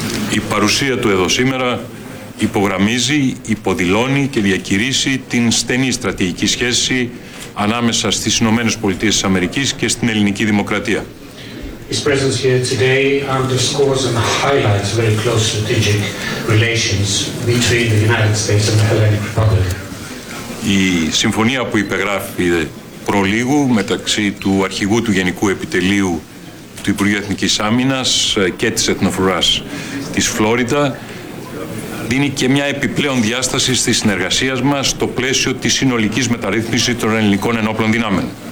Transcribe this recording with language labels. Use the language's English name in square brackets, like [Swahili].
[Greek] Η παρουσία του εδώ σήμερα υπογραμμίζει, υποδηλώνει και διακηρύσσει την στενή στρατηγική σχέση ανάμεσα στις Ηνωμένες Πολιτείες της Αμερικής και στην ελληνική δημοκρατία. [English] His presence here today underscores and highlights very close strategic relations between the United States and the Hellenic Republic. [Greek] Η συμφωνία που υπεγράφει προλίγου μεταξύ του αρχηγού του Γενικού Επιτελείου του Υπουργείου Εθνικής Άμυνας και της Εθνοφρουράς της Φλόριδα δίνει και μια επιπλέον διάσταση στη συνεργασία μας στο πλαίσιο της συνολικής μεταρρύθμισης των ελληνικών ενόπλων δυνάμεων.